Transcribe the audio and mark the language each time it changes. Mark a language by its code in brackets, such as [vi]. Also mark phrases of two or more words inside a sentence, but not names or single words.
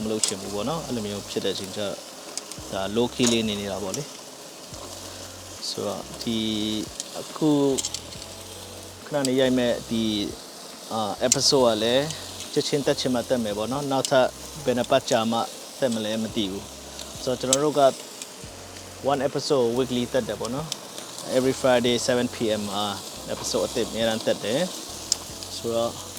[my] လုပ်ချင်ဘူးပေါ့နော်အဲ့လိုမျိုးဖြစ်တဲ့အချိန်ကျဒါ [en] low key [my] လေးနေနေတာပေါ့လေဆိုတော့ဒီအခုခဏနေရိုက်မဲ့ဒီ episode ကလည်းချက်ချင်းတက်ချင်မှတက်မယ်ပေါ့နော်နောက်ထပ်ဘယ်နှပတ်ကြာမှတက်မလဲမသိဘူးဆိုတော့ကျွန်တော်တို့က [en] one episode weekly [my] တက်တယ်ပေါ့နော် [en] every Friday 7 PM [my] episode အသစ်အများအားတက်တယ်ဆိုတော့